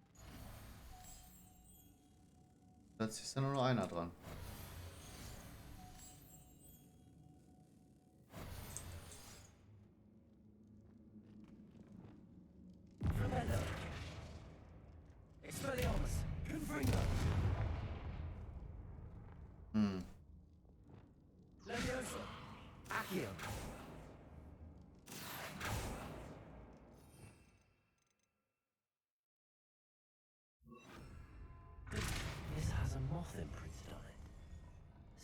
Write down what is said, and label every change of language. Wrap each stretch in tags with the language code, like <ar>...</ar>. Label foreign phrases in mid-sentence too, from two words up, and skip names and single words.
<de>Jetzt ist ja nur noch einer dran. Tremendo. Expelliarmus. Confringo. Hm. Leviosa. Accio.</de> <en>This has a moth imprinted on it.</en>